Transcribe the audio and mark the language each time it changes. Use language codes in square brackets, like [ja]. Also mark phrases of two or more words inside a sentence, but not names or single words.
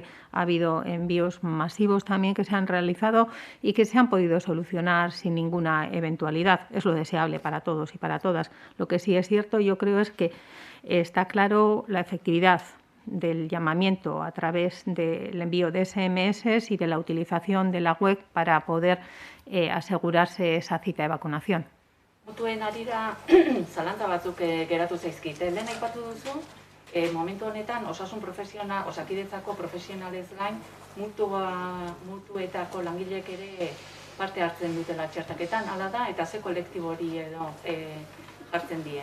[es] Ha habido envíos masivos también que se han realizado y que se han podido solucionar sin ninguna eventualidad. Es lo deseable para todos y para todas. Lo que sí es cierto, yo creo, es que está claro la efectividad del llamamiento a través del envío de SMS y de la utilización de la web para poder asegurarse esa cita de vacunación. [eu] Mutuen arira zalantza batzuk geratu zaizkite. Lehen aipatu duzu, momentu honetan osasun profesional, Osakidetzako profesionalez gain, mutuetako langileek ere parte hartzen dutela txertaketan, hala da, eta ze kolektibo hori edo jartzen die.